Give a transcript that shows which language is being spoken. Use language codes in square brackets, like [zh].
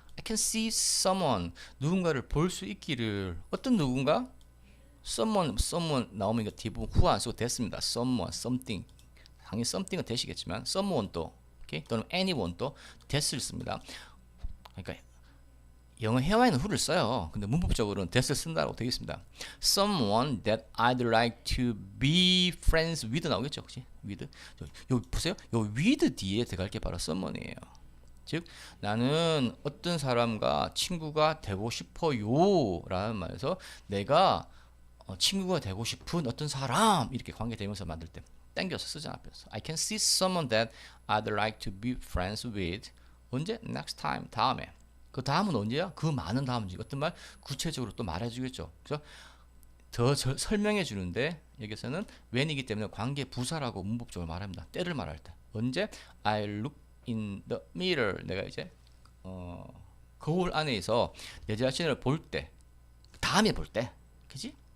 [en] I can see someone, [ko] 누군가를 볼 수 있기를. 어떤 누군가? someone 나오면 이거 대부분 who 안 쓰고 됐습니다. someone, something. 당연히 something은 되시겠지만 someone 또, 오케이? 또는 anyone 또 that을 씁니다. 그러니까 영어 회화에는 who를 써요. 근데 문법적으로는 that을 쓴다고 되어 있습니다. [en] Someone that I'd like to be friends with [ko] 나오겠죠, 그렇지? with. 요 보세요. 요 with 뒤에 들어갈 게 바로 someone이에요. 즉 나는 어떤 사람과 친구가 되고 싶어요라는 말에서 내가 친구가 되고 싶은 어떤 사람 이렇게 관계대명사 만들 때 땡겨서 쓰잖아. 앞에서 [en] I can see someone that I'd like to be friends with. [ko] 언제? [en] Next time, [ko] 다음에. 그 다음은 언제야? 그 많은 다음이지. 어떤 말? 구체적으로 또 말해주겠죠. 그래서 더 설명해 주는데 여기서는 when이기 때문에 관계 부사라고 문법적으로 말합니다. 때를 말할 때. 언제? [en] I look in the mirror. [ko] 내가 이제 거울 안에서 내 자신을 볼 때, 다음에 볼 때, 그지?